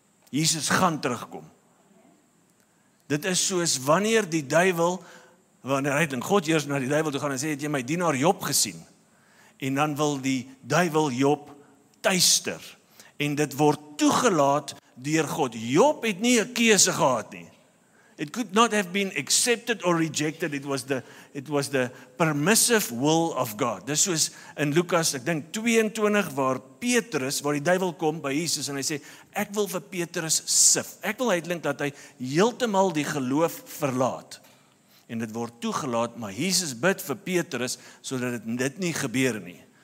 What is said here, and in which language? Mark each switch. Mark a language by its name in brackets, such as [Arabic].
[Afrikaans] Jesus gaan terugkom. Dit is soos wanneer die duiwel, wanneer God eers na die duiwel toe gaan en sê, het jy my dienaar Job gesien? En dan wil die duiwel Job tuister. En dit word toegelaat deur God. Job het nie 'n keuse gehad nie. [English] It could not have been accepted or rejected. It was the permissive will of God. [Afrikaans] Dis soos in Lukas, ek dink 22, waar die duiwel kom by Jesus en hy sê, ek wil vir Petrus sif. Ek wil uitlink dat hy heeltemal die geloof verlaat. En dit word toegelaat, maar Jesus bid vir Petrus sodat dit nie gebeur nie.